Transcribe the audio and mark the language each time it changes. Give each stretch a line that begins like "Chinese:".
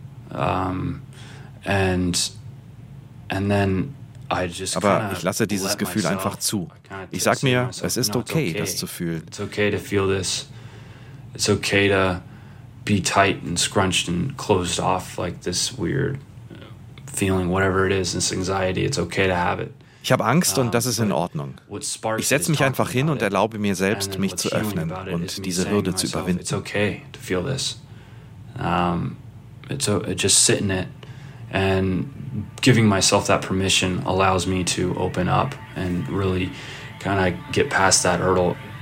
German: Aber ich lasse dieses Gefühl einfach zu. Ich sage mir, es ist okay, das zu fühlen.
English: It's okay to feel this. It's okay to be tight and scrunched and closed off like this weird feeling, whatever it is, this anxiety. It's okay to have it.
German: Ich habe Angst und das ist in Ordnung. Ich setze mich einfach hin und erlaube mir selbst, mich zu öffnen und diese Hürde zu überwinden.
English: It's okay to feel this. Just sit in it and giving myself that permission allows me to open up and really kind of get past that hurdle.